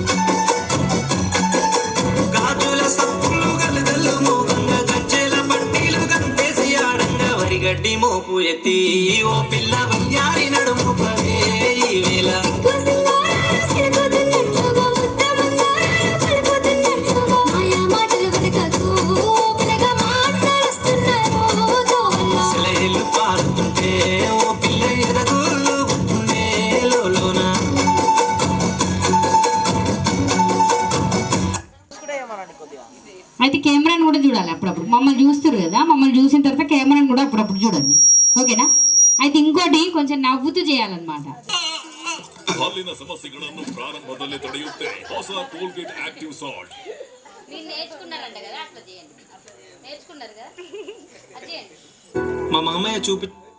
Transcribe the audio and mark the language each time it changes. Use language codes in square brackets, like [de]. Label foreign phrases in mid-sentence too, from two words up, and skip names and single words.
[te] గాజుల సప్పులు గలగల్లు మోగంగా గజ్జెల పట్టీలు గంటేసి ఆడంగా వరిగడ్డి మోపు ఎత్తి ఓ పిల్ల వయ్యారి నడుము పడే ఈ వేళ సెలయేళ్ళు పారుతుంటే ఓ పిల్ల ఎదగూలుగుతుండే లోన. అయితే కెమెరాని కూడా చూడాలి అప్పుడప్పుడు. మమ్మల్ని చూస్తారు కదా, మమ్మల్ని చూసిన తర్వాత కెమెరాని కూడా అప్పుడప్పుడు చూడండి, ఓకేనా? అయితే ఇంకోటి కొంచెం నవ్వుతూ చేయాలన్నమాట. [kn] ಹಾಲಿನ ಸಮಸ್ಯೆಗಳನ್ನು ಪ್ರಾರಂಭದಲ್ಲಿ ತಡೆಯುತ್ತೆ ಹೊಸ ಟೋಲ್ಗೇಟ್ ಆಕ್ಟಿವ್ ಸಾಲ್ಟ್. [te] మీరు నేర్చుకున్నారంట కదా, అట్లా చేయండి. నేర్చుకున్నారు కదా, అది చేయండి. మా మామయ్య చూపి